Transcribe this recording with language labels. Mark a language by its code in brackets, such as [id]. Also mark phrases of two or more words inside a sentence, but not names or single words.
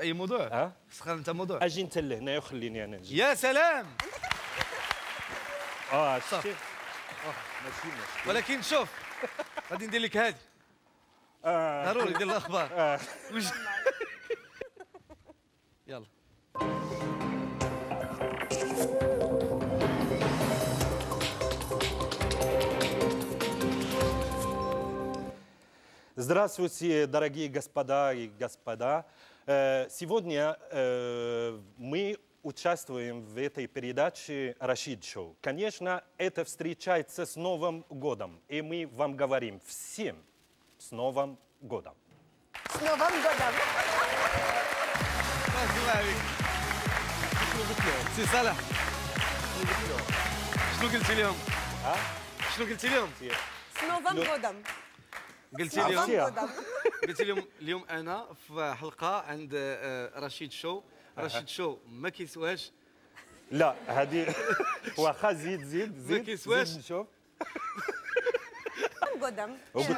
[ar] اي موضوع؟ تختار انت موضوع. اجي انت لهنا وخليني انا نجي. يا سلام. شتي ماشي ولكن شوف غادي ندير لك هادي ضروري ديال الاخبار. يلا. [ru] Здравствуйте, дорогие господа и господа. Сегодня мы участвуем в этой передаче «Рашид Шоу». Конечно, это встречается с Новым годом. И мы вам говорим всем с Новым годом. С Новым годом! [ar] سي صالح شنو قلتي لهم؟ شنو قلتي لهم؟ [ru] с Новым годом. [ar] قلت لهم اليوم انا في حلقه عند رشيد شو. رشيد شو ما كيسواش. لا هذه واخا زيد ما كيسواش نشوف. وقلت